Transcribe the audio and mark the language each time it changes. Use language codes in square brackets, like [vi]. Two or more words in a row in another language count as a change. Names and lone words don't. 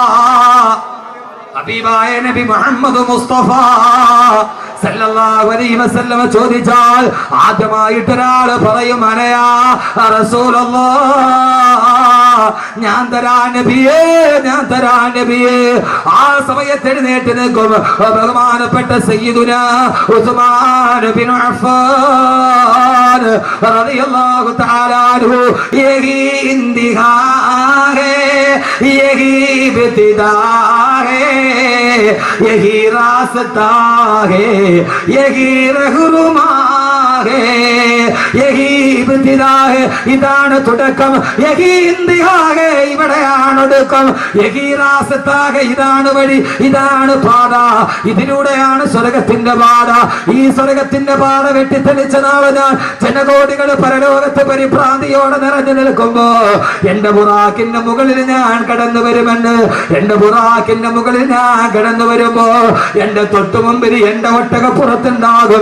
[ml] ഹബീബായ നബി മുഹമ്മദ് മുസ്തഫ [ar] صلى الله عليه وسلم [ml] ചോദിച്ചാൽ ആദ്യമായിട്ട് ഒരാൾ പറയും [ar] أنا يا رسول الله, [ml] ഞാൻ തരാ നബിയേ, ഞാൻ തരാ നബിയേ. ആ സമയത്ത് എഴുന്നേറ്റ് നിൽക്കും ബഹുമാനപ്പെട്ട സയ്യിദുനാ ഉസ്മാൻ ബിൻ അഫ്ഫാൻ [hi] अफान [ar] رضي الله تعالى عنه [hi] यही इंतहा है यही इब्तिदा है यही रास्ता है यही रहनुमा है यही इब्तिदा है इदान [ml] തുടക്കം [hi] यही इंतहा है [ml] ഇവിടെയാണ് ഒടുക്കം [hi] यही रास्ता है [ml] ഇതാണ് വഴി ഇതാണ് പാത ഇതിലൂടെയാണ് സ്വർഗ്ഗത്തിന്റെ പാത ഈ സ്വർഗ്ഗത്തിന്റെ പാത വെട്ടിത്തെളിച്ച നാളെ ഞാൻ ജനകോടികൾ പരലോകത്ത് പരിഭ്രാന്തിയോടെ നിറഞ്ഞു നിൽക്കുമ്പോ എന്റെ ബുറാക്കിന്റെ മുകളിൽ ഞാൻ കടന്നു വരുമെന്ന് എന്റെ ബുറാക്കിന്റെ മുകളിൽ ഞാൻ കടന്നു വരുമ്പോ എന്റെ തൊട്ടു മുമ്പിൽ എന്റെ ഒട്ടകപ്പുറത്തുണ്ടാകും